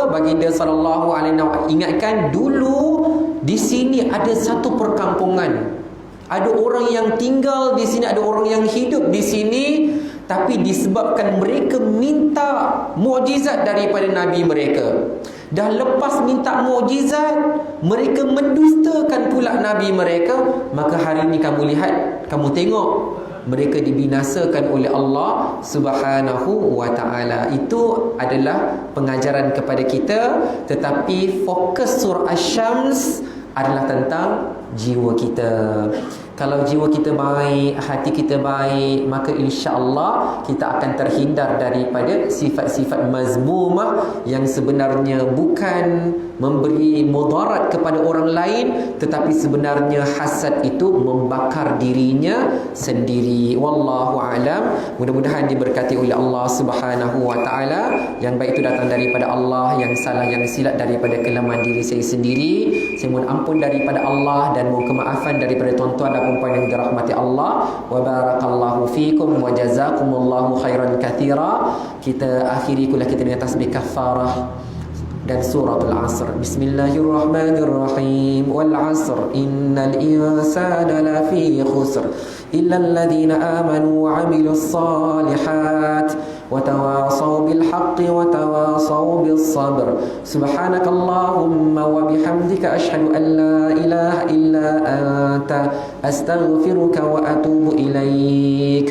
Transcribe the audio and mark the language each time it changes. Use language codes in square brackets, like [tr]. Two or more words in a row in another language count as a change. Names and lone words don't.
[ms] Baginda [ar] صلى الله عليه وسلم [ms] ingatkan, dulu di sini ada satu perkampungan, ada orang yang tinggal di sini, ada orang yang hidup di sini, tapi disebabkan mereka minta mukjizat daripada nabi mereka, dah lepas minta mukjizat, mereka mendustakan pula nabi mereka, maka hari ini kamu lihat, kamu tengok, mereka dibinasakan oleh Allah [ar] سبحانه وتعالى. [ms] Itu adalah pengajaran kepada kita. Tetapi fokus surah Asy-Syams adalah tentang jiwa kita. Kalau jiwa kita baik, hati kita baik, maka [ar] إن شاء الله [ms] kita akan terhindar daripada sifat-sifat mazmumah yang sebenarnya bukan memberi mudarat kepada orang lain, tetapi sebenarnya hasad itu membakar dirinya sendiri. [ar] والله أعلم. [ms] Mudah-mudahan diberkati oleh Allah [ar] سبحانه وتعالى. [ms] Yang baik itu datang daripada Allah, yang salah, yang silap daripada kelemahan diri saya sendiri. Saya mohon ampun daripada Allah dan mohon kemaafan daripada tuan-tuan dan puan-puan yang dirahmati Allah. [ar] وبارك الله فيكم وجزاكم الله خيرا كثيرا. [ms] Kita akhiri kuliah kita dengan tasbih kafarah dan suratul Asr. [ar] بسم الله الرحمن الرحيم والعصر إن الإنسان لفي خسر إلا الذين آمنوا وعملوا الصالحات وتواصوا بالحق وتواصوا بالصبر. سبحانك اللهم وبحمدك أشهد أن لا إله إلا أنت أستغفرك وأتوب إليك.